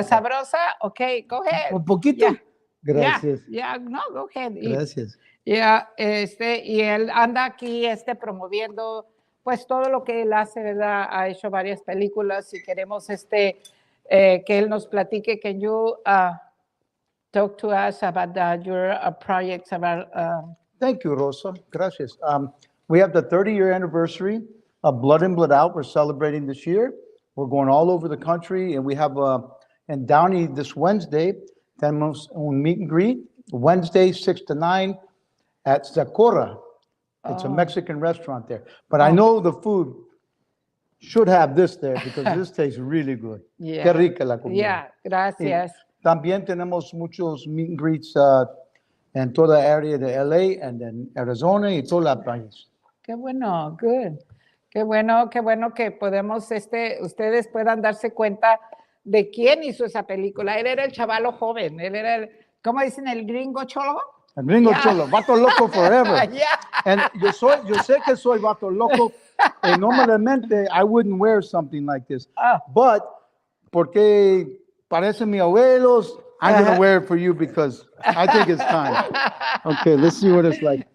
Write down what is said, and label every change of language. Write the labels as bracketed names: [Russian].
[Spanish] ¿Está sabrosa? [English] Ok, go ahead. [Spanish] ¿Un poquito? [English] Yeah. [Spanish] Gracias. [English] No, go ahead. [Spanish] Gracias. Y él anda aquí promoviendo pues todo lo que él hace, ¿verdad? Ha hecho varias películas y queremos que él nos platique. [English] Can you talk to us about your projects about Thank you, Rosa. [Spanish] Gracias. [English] We have the 30-year anniversary of Blood In, Blood Out. We're celebrating this year. We're going all over the country, and we have in Downey this Wednesday, tenemos un meet and greet, Wednesday, 6 to 9 at Sakura. It's a Mexican restaurant there. But I know the food should have this there because this tastes really good. Yeah. [Spanish] Qué rica la comida. [English] Yeah, gracias. [Spanish] Y también tenemos muchos meet and greets en toda área de LA and en Arizona y toda la país. Qué bueno, good. Qué bueno que podemos, ustedes puedan darse cuenta de quién hizo esa película. Él era el chavalo joven, él era ¿cómo dicen? ¿El gringo cholo? El gringo cholo, vato loco forever. [English] Yeah. And [Spanish] yo sé que soy vato loco, [English] and normalmente I wouldn't wear something like this. But, [Spanish] porque parecen mis abuelos, [English] I'm going to wear it for you because I think it's time. Okay, let's see what it's like.